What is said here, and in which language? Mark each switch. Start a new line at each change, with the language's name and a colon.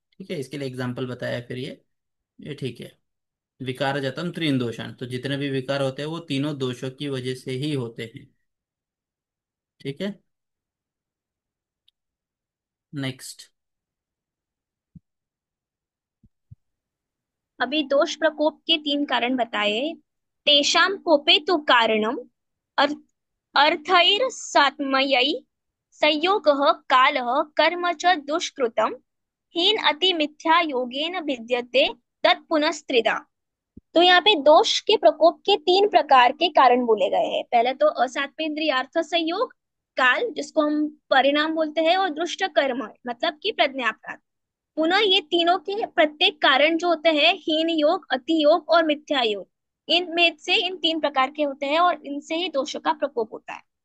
Hindi: ठीक है, इसके लिए एग्जाम्पल बताया फिर ये ठीक है।
Sanskrit: विकार जातम त्रीन दोषान,
Hindi: तो जितने भी विकार होते हैं वो तीनों दोषों की वजह से ही होते हैं। ठीक है। नेक्स्ट। अभी दोष प्रकोप के तीन कारण बताए।
Sanskrit: तेषां कोपे तु कारणम अर्थ अर्थैर्सात्मयै संयोगः कालः कर्म च दुष्कृतम् हीन अति मिथ्या योगेन विद्यते तत्पुनस्त्रिधा।
Hindi: तो यहाँ पे दोष के प्रकोप के तीन प्रकार के कारण बोले गए हैं। पहले तो असात्मेन्द्रियार्थ संयोग, काल जिसको हम परिणाम बोलते हैं, और दुष्ट कर्म मतलब कि प्रज्ञापराध। पुनः ये तीनों के प्रत्येक कारण जो होते हैं, हीन योग, अति योग और मिथ्या योग, इनमें से इन तीन प्रकार के होते हैं और इनसे ही दोषों का प्रकोप होता है।